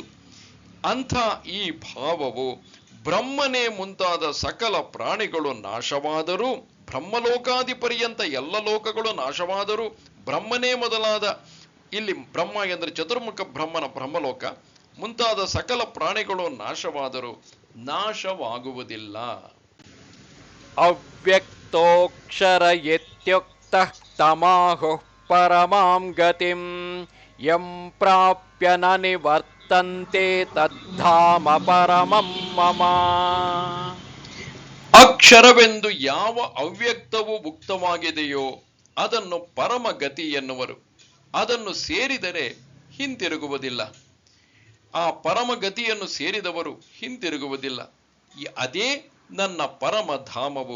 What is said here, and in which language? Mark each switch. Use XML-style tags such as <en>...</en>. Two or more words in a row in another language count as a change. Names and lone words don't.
<kn>ಅಂಥ ಈ ಭಾವವು ಬ್ರಹ್ಮನೇ ಮುಂತಾದ ಸಕಲ ಪ್ರಾಣಿಗಳು ನಾಶವಾದರೂ, ಬ್ರಹ್ಮಲೋಕಾದಿ ಪರ್ಯಂತ ಎಲ್ಲ ಲೋಕಗಳು ನಾಶವಾದರೂ, ಬ್ರಹ್ಮನೇ ಮೊದಲಾದ, ಇಲ್ಲಿ ಬ್ರಹ್ಮ ಎಂದರೆ ಚತುರ್ಮುಖ ಬ್ರಹ್ಮನ ಬ್ರಹ್ಮಲೋಕ ಮುಂತಾದ ಸಕಲ ಪ್ರಾಣಿಗಳು ನಾಶವಾದರೂ ನಾಶವಾಗುವುದಿಲ್ಲ.</kn> <sa>ಅವ್ಯಕ್ತೋಕ್ಷರ ಇತ್ಯುಕ್ತಃ ತಮಾಹುಃ ಪರಮಾಂ ಗತಿಂ ಯಂ ಪ್ರಾಪ್ಯ ನ ನಿವರ್ತಂತೆ ತದ್ಧಾಮ ಪರಮಂ ಮಮ.</sa> <kn>ಅಕ್ಷರವೆಂದು ಯಾವ ಅವ್ಯಕ್ತವು ಉಕ್ತವಾಗಿದೆಯೋ ಅದನ್ನು ಪರಮಗತಿ ಎನ್ನುವರು. ಅದನ್ನು ಸೇರಿದರೆ ಹಿಂತಿರುಗುವುದಿಲ್ಲ. ಆ ಪರಮಗತಿಯನ್ನು ಸೇರಿದವರು ಹಿಂತಿರುಗುವುದಿಲ್ಲ. ಅದೇ ನನ್ನ ಪರಮಧಾಮವು.</kn>